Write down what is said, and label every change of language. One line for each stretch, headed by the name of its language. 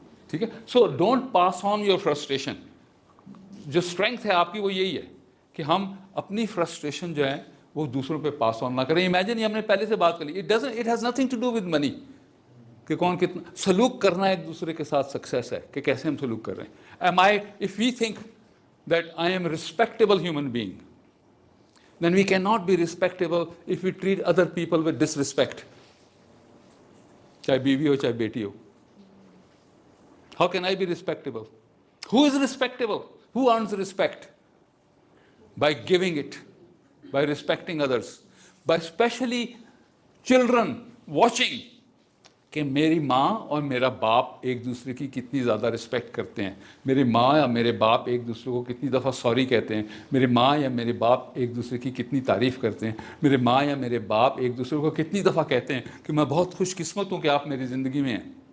Urdu: ٹھیک ہے.
English: So don't pass on your frustration.
Urdu: جو اسٹرینتھ ہے آپ کی وہ یہی ہے کہ ہم اپنی فرسٹریشن جو ہے وہ دوسروں پہ پاس آن نہ کریں. امیجن، یہ ہم نے پہلے سے بات کر لی،
English: it has nothing to do with money
Urdu: کہ کون کتنا سلوک کرنا ہے ایک دوسرے کے ساتھ سکسیس ہے کہ کیسے ہم سلوک کر رہے ہیں.
English: If we think that I am a respectable human being, then we cannot be respectable if we treat other people with disrespect,
Urdu: چاہے بیوی ہو چاہے بیٹی ہو.
English: How can I be respectable? Who is respectable? Who earns respect? By giving it, by respecting others, by especially children watching
Urdu: کہ میری ماں اور میرا باپ ایک دوسرے کی کتنی زیادہ رسپیکٹ کرتے ہیں، میری ماں یا میرے باپ ایک دوسرے کو کتنی دفعہ سوری کہتے ہیں، میری ماں یا میرے باپ ایک دوسرے کی کتنی تعریف کرتے ہیں، میرے ماں یا میرے باپ ایک دوسرے کو کتنی دفعہ کہتے ہیں کہ میں بہت خوش قسمت ہوں کہ آپ میری زندگی میں ہیں.